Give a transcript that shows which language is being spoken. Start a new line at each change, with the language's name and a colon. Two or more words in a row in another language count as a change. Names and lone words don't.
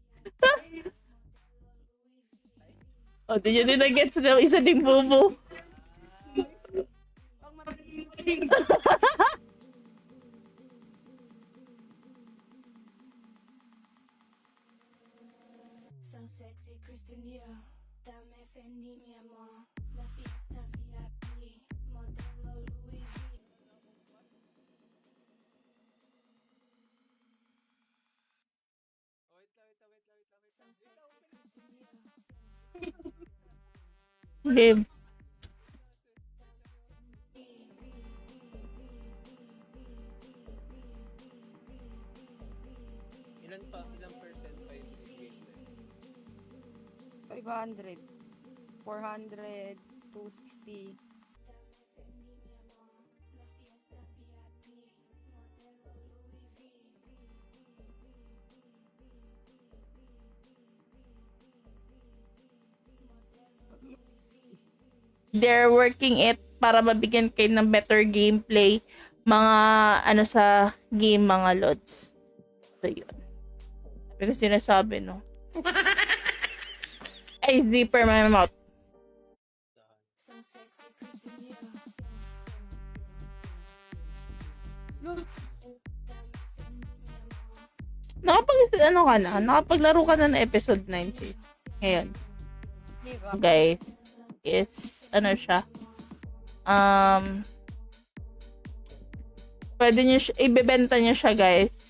Filipino: O, di nyo din na-gets na isa ding bubo. Pang matiling.
English: So sexy, Christiania.
Spanish: Dame Fendi, mi amor. La fiesta VIP. Modelo Louis V.
English: Oh, wait lang, wait lang, wait lang, wait lang, wait So
Filipino: lang.
English: sexy, Christiania. Game.
Filipino: Ilang percent pa yung gameplay? 500. 400. 260.
English: They're working it
Filipino: para mabigyan kayo ng
English: better gameplay,
Filipino: mga ano sa game, mga lods. So yun. Sabi ko sinasabi, no?
English: Ay, zipper my mouth. So sexy, Christian Dior.
Filipino: Ano ka na? Nakapaglaro ka na ng episode 9, sis. Ngayon. Di ba?
English: Guys, it's, ano siya?
Filipino: Pwede nyo ibebenta nyo siya, guys.